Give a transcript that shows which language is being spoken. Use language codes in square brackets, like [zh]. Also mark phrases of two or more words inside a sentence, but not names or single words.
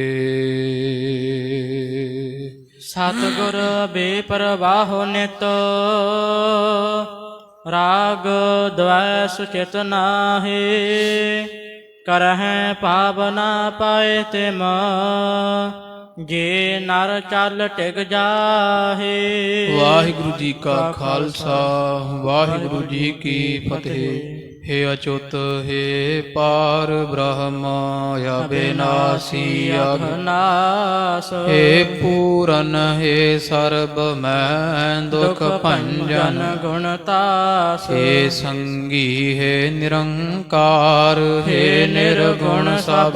[pa] ਸਤਿਗੁਰ ਬੇਪਰਵਾਹੋ ਨਿਤ, ਰਾਗ ਦ્વੈ ਸੁਚਿਤ ਨਾਹੀ। ਕਰਹਿ ਪਾਪ ਨਾ ਪਾਏ ਤਿਮ, ਜੇ ਨਰ ਚੱਲ ਟਿਕ ਜਾਹੇ। ਵਾਹਿਗੁਰੂ ਜੀ ਕਾ ਖਾਲਸਾ, ਵਾਹਿਗੁਰੂ ਜੀ ਕੀ ਫਤਿਹ। ਹੇ ਅਚੁਤ ਹੇ ਪਾਰ ਬ੍ਰਹਮ ਅਬਿਨਾਸੀ अघनाश। ਹੇ ਪੂਰਨ ਹੇ ਸਰਬ ਮੈ ਦੁਖ ਭੰਜਨ गुणतास। ਹੇ ਸੰਗੀ ਹੇ ਨਿਰੰਕਾਰ ਹੇ ਨਿਰਗੁਣ ਸਬ